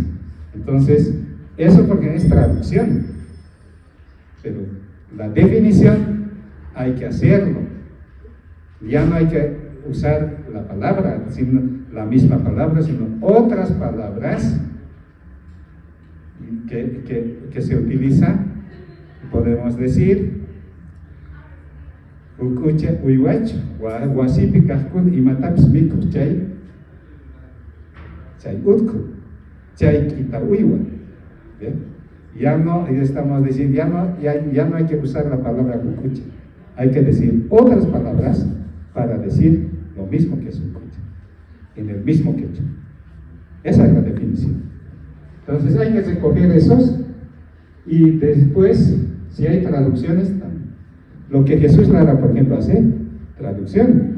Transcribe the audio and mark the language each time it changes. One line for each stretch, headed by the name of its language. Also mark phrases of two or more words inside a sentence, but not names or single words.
Spanish: Entonces, eso porque es traducción, pero la definición hay que hacerlo. Ya no hay que usar la palabra, sino la misma palabra, sino otras palabras que se utilizan. Podemos decir
Quechua: Hukucha uywachu, wasipi kajkun imatapis mikus chay utku, chay kita uywa.
Spanish: Ya no estamos diciendo, ya no hay que usar la palabra hukucha, hay que decir otras palabras para decir lo mismo que es hukucha, en el mismo quechua. Esa es la definición. Entonces hay que recoger esos y después, si hay traducciones, lo que Jesús Lara, por ejemplo, hace, traducción.